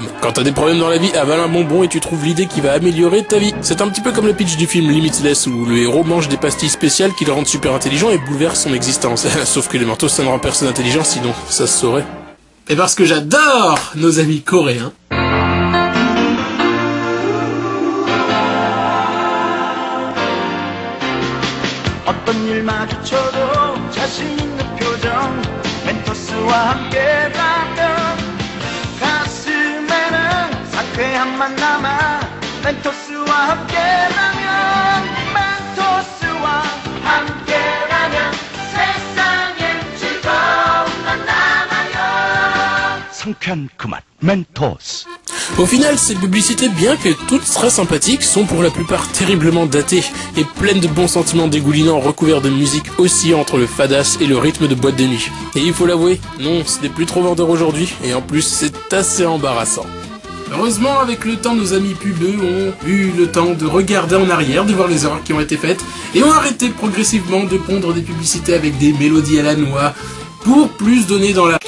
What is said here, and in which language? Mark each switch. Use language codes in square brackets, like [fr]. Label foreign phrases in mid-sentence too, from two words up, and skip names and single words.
[fr] Quand t'as des problèmes dans la vie, avale un bonbon et tu trouves l'idée qui va améliorer ta vie. C'est un petit peu comme le pitch du film Limitless, où le héros mange des pastilles spéciales qui le rendent super intelligent et bouleversent son existence. Sauf que les Mentos, ça ne rend personne intelligent, sinon ça se saurait. Et parce que j'adore nos amis coréens, [ko] 어떤 일 마주쳐도 자신 있는 표정 멘토스와 함께라면 가슴에는 상쾌함만 남아 멘토스와 함께라면 멘토스와 함께라면 세상엔 즐거움만 남아요. 상쾌한 그 맛, 멘토스. [fr] Au final, ces publicités, bien que toutes très sympathiques, sont pour la plupart terriblement datées et pleines de bons sentiments dégoulinants recouverts de musique oscillant entre le fadas et le rythme de boîte de nuit. Et il faut l'avouer, non, ce n'est plus trop vendeur aujourd'hui, et en plus c'est assez embarrassant. Heureusement, avec le temps, nos amis pubeux ont eu le temps de regarder en arrière, de voir les erreurs qui ont été faites, et ont arrêté progressivement de pondre des publicités avec des mélodies à la noix, pour plus donner dans la...